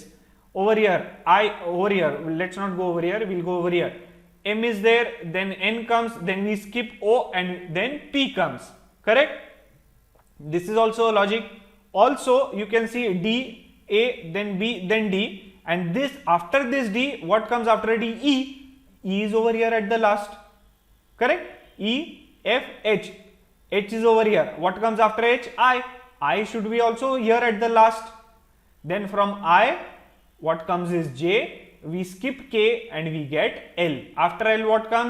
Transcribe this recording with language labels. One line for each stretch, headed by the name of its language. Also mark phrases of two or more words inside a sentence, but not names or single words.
English: Over here, let's not go over here, we'll go over here. M is there, then N comes, then we skip O and then P comes. Correct? This is also a logic. Also, you can see D, A, then B, then D, and this after this D, what comes after D? E. E is over here at the last. Correct? E, F, H. H is over here. What comes after H? I. I should be also here at the last. Then from I, what comes is J. We skip K and we get L. After L, what comes?